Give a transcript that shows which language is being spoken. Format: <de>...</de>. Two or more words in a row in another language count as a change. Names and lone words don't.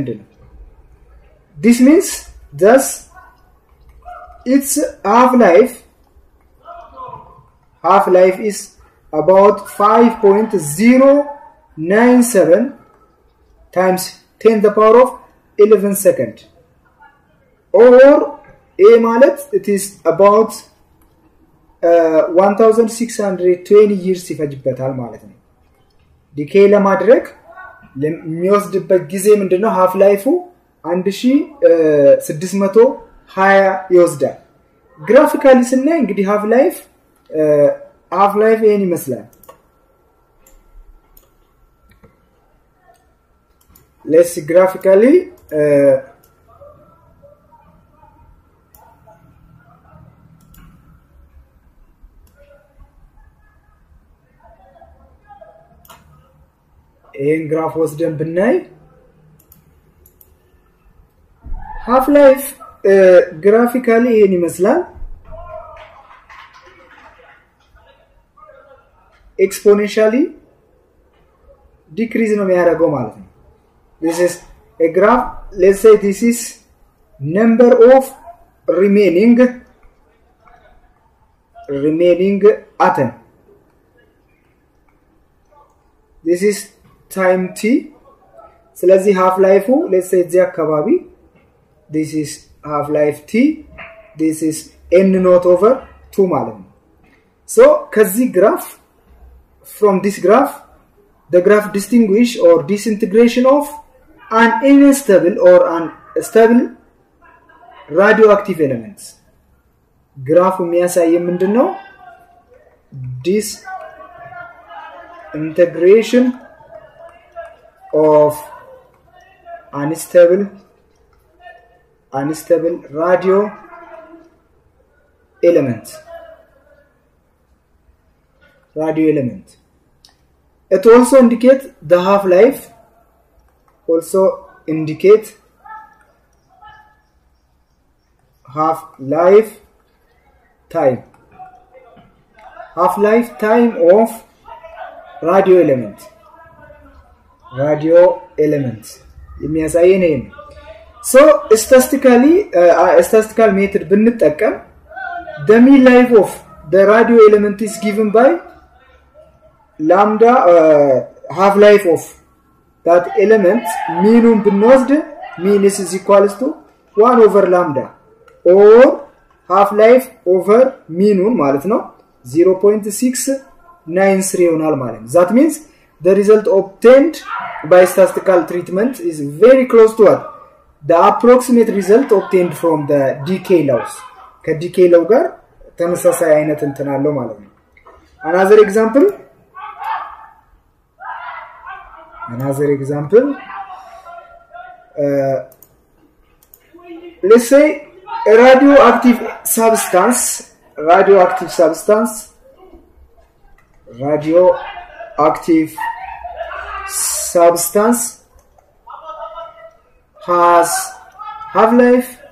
<en>This means thus its half-life is about 5.097 times 10 the power of 11 second. Or a</en> <am>ማለት</am> <en>it is about 1620 years</en> <am>ይፈጅበታል ማለት ነው። ዲኬይ ለማድረግ የሚወስድበት ጊዜ ምንድነው</am> <en>half life</en> <am>1620 ይወስዳል። ግራፊካሊ ስናይ እንግዲህ</am> <en>half life</en> <am>ይሄን ይመስላል።</am> <en>let's see graphically</en> <am>ይሄን ግራፍ ወስደን ብናይ</am> <en>half life graphically</en> <am>ይሄን ይመስላል።</am> <en>exponentially decrease</en> <am>ነው የሚያደርገው ማለት ነው።</am> <en>this is a graph. Let's say this is number of remaining atom. This is time t. ስለዚህ half life let's say</en> <am>እዚህ አካባቢ</am> <en>this is half life t, this is n naught over 2</en> <am>ማለት ነው።</am> <en>so ከዚህ graph from this graph the graph distinguish or disintegration of an unstable or unstable radioactive elements. graph</en> <am>የሚያሳይ ምንድነው</am> <en>disintegration of unstable radio element. It also indicates the half-life, time of radio element</en> <am>የሚያሳየን ይሄ ነው።</am> <en>so statistical method ብንጠቀም the mean life of the radio element is given by lambda half life of that element mean ብንወስድ mean is equals to 1 over lambda or half life over mean</en> <am>ማለት ነው</am> <en>0.693</en> <am>ይሆናል ማለት ነው</am> <en>that means the result obtained by statistical treatment is very close to what the approximate result obtained from the decay laws ከdecay law</en> <am>ጋር ተመሳሳይ አይነት እንትን አለው ማለት ነው</am> <en>another example let's say a radioactive substance has half-life</en>